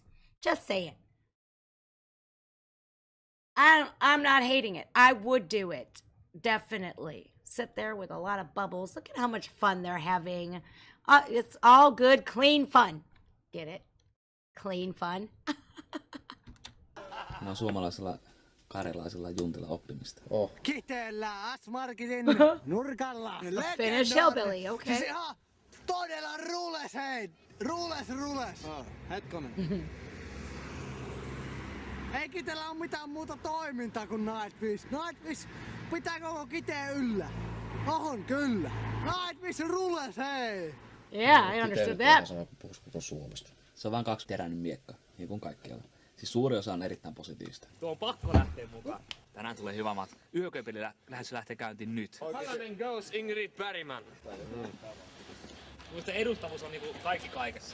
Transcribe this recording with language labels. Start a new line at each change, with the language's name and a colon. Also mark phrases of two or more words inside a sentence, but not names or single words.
English: Just saying. I'm not hating it. I would do it. Definitely. Sit there with a lot of bubbles. Look at how much fun they're having. It's all good, clean fun. Get it? Clean fun.
Finnish: No suomalaisella karjalaisella juntilla oppimista. Kiteellä Asmarkitin nurkalla.
English: Finnish hillbilly, okay.
Finnish: Siis ihan todella rules, hei. Rules. Hetkonen. Ei Kiteellä ole mitään muuta toimintaa kuin Nightwish. Nightwish pitää koko Kiteen yllä. On kyllä. Nightwish rules, hei.
English: Yeah, I understood that.
Finnish: Se on vaan kaksiteräinen miekka, niin kuin kaikkialla. Siis suuri osa on erittäin positiivista. Tuo on pakko lähteä mukaan. Tänään tulee hyvä matka. Yököpelillä lähtee käyntiin nyt. Halanen goes Ingrid Bergman. Muista edustavuus on niinku kaikki kaikessa.